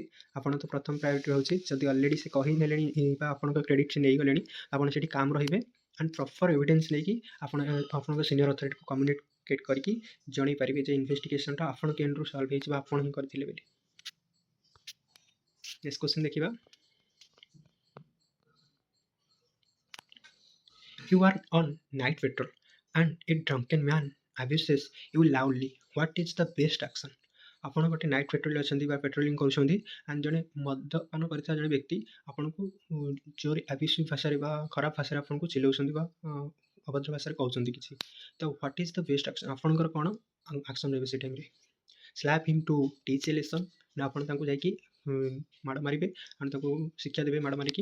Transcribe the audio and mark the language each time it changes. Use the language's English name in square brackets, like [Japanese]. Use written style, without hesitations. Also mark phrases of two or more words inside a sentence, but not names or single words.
[Odia] ଆପଣ ତ ପ୍ରଥମ ପ୍ରାୟୋରିଟି ହେଉଛି, ଯଦି ଅଲରେଡ଼ି ସେ କହିନେଲେଣି ବା ଆପଣଙ୍କ କ୍ରେଡ଼ିଟ୍ ସେ ନେଇଗଲେଣି, ଆପଣ ସେଠି କାମ୍ ରହିବେ [English] and proper evidence [Odia] ନେଇକି ଆପଣ ଆପଣଙ୍କ ସିନିୟର ଅଥରିଟିକୁ କମ୍ୟୁନିକେଟ୍ କରିକି ଜଣାଇ ପାରିବେ ଯେ ଇନଭେଷ୍ଟିଗେସନ୍ଟା ଆପଣଙ୍କ ଏଣ୍ଡରୁ ସଲ୍ଭ ହେଇଛି ବା ଆପଣ ହିଁ କରିଥିଲେ ବୋଲି। [English] next question ଦେଖିବା। You are on night patrol and a drunken man abuses you loudly. What is the best action? [Odia] ଆପଣ ଗୋଟେ ନାଇଟ୍ ପେଟ୍ରୋଲରେ ଅଛନ୍ତି ବା ପେଟ୍ରୋଲିଂ କରୁଛନ୍ତି, ଆଣ୍ଡ ଜଣେ ମଦ୍ୟପାନ କରିଥିବା ଜଣେ ବ୍ୟକ୍ତି ଆପଣଙ୍କୁ ଜୋର ଆବିସିଭ୍ ଭାଷାରେ ବା ଖରାପ ଭାଷାରେ ଆପଣଙ୍କୁ ଚିଲଉଛନ୍ତି ବା ଅଭଦ୍ର ଭାଷାରେ କହୁଛନ୍ତି କିଛି, ତ [English] what is the best action? [Odia] ଆପଣଙ୍କର କ'ଣ ଆକ୍ସନ୍ ରହିବ ସେଇ ଟାଇମ୍ରେ? [English] slap him to teach a lesson, [Odia] ନା ଆପଣ ତାଙ୍କୁ ଯାଇକି ମାଡ଼ ମାରିବେ ଆଣ୍ଡ ତାଙ୍କୁ ଶିକ୍ଷା ଦେବେ ମାଡ଼ ମାରିକି?